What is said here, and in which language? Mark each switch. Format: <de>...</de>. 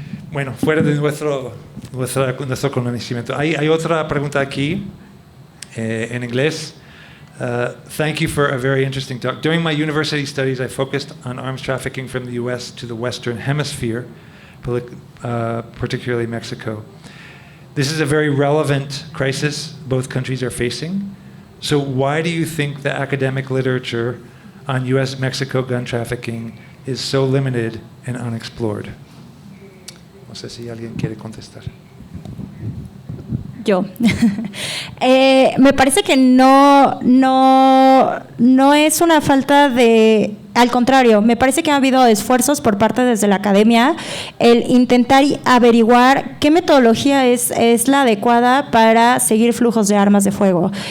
<es>Bueno, fuera de nuestro conocimiento. Hay otra pregunta aquí en inglés.</es> <en>Thank you for a very interesting talk. During my university studies, I focused on arms trafficking from the U.S. to the Western Hemisphere, particularly Mexico. This is a very relevant crisis both countries are facing. So why do you think the academic literature on U.S.-Mexico gun trafficking is so limited and unexplored?</en> <es>No sé si alguien quiere contestar. Yo. Me parece que no es una falta de... Al contrario, me parece que ha habido esfuerzos por parte desde la academia el intentar averiguar qué metodología es la adecuada para seguir flujos de armas de fuego.</es>